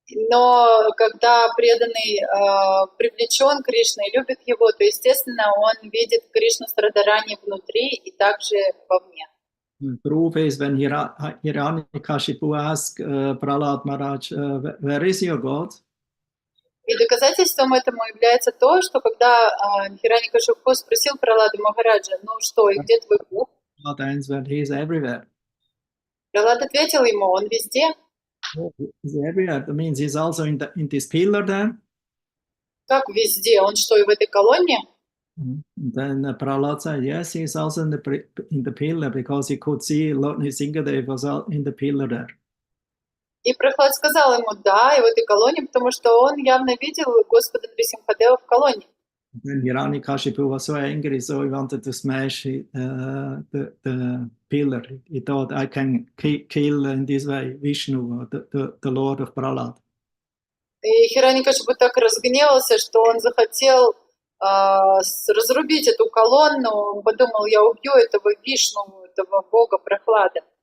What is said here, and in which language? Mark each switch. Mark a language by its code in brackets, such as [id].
[ru] Но когда преданный привлечен Кришной, любит его, то, естественно, он видит Кришну с Радharani внутри и также вовне. [en] Proof is when Hiranyakashipu asked Prahlad Maharaj, where is your God? [ru] И доказательством этому является то, что когда Хираньякашипу спросил Пралада Махараджа, ну что, и где твой Бог? [en] Prahlad answered, he is everywhere. [ru] Пралад ответил ему, он везде. [en] He's everywhere. That means he's also in this pillar there. [ru] Как везде? Он что, и в этой колонне? [en] Then Prahlad said, yes, he's also in the pillar because he could see Lord Nrsimhadev was in the pillar there. [ru] И Прахлад сказал ему, да, и в этой колонне, потому что он явно видел Господа Нрисимхадева в колонне. [en] Then Hiranyakashipu was so angry, so he wanted to smash the pillar. He thought, I can kill in this way Vishnu, the Lord of Prahlad. [ru] И Хираньякашипу так разгневался, что он захотел разрубить эту колонну. Он подумал, я убью этого Вишну, этого бога Прахлада.